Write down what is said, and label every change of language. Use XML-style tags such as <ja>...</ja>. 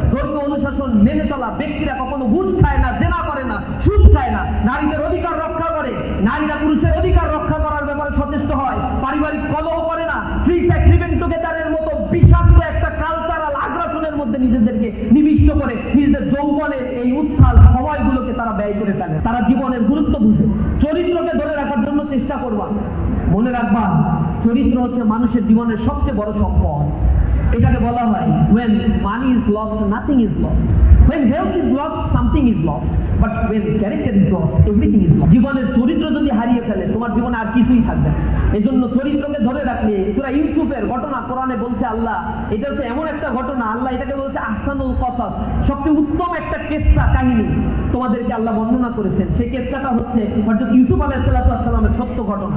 <bn>ধর্মীয় অনুশাসন মেনে চলা ব্যক্তিরা কখনো ঘুষ খায় না, জেনা করে না, সুদ খায় না, নারীদের অধিকার রক্ষা করে, নারীরা পুরুষের অধিকার রক্ষা করার ব্যাপারে সচেষ্ট হয়, পারিবারিক কলহ করে না, ফ্রি সেক্স লিভিং টুগেদারের মতো বিষাক্ত একটা কালচারাল আগ্রাসনের মধ্যে নিজেদেরকে নিবিষ্ট করে নিজেদের যৌবনের এই উত্থাল সময়গুলোকে তারা ব্যয় করে ফেলে। তারা জীবনের গুরুত্ব বুঝে, চরিত্রকে ধরে রাখার জন্য চেষ্টা করবা। মনে রাখবা, চরিত্র হচ্ছে মানুষের জীবনের সবচেয়ে বড় সম্পদ। এটাকে বলা হয়</bn> <en>when money is lost nothing is lost, when health is lost something is lost, but when character is lost everything is lost.</en> <bn>জীবনের চরিত্র যদি হারিয়ে ফেলে তোমার জীবনে আর কিছুই থাকবে না। এজন্য চরিত্রকে ধরে রাখলে, সূরা ইউসুফের ঘটনা কোরআনে বলছে আল্লাহ, এটা হচ্ছে এমন একটা ঘটনা, আল্লাহ এটাকে বলছে আহসানুল কসাস, সবচেয়ে উত্তম একটা কিসসা কাহিনী তোমাদেরকে আল্লাহ বর্ণনা করেছেন। সেই কিসসাটা হচ্ছে হযরত ইউসুফ আলাইহিস সালাতু ওয়াস সালামের সত্য ঘটনা।</bn>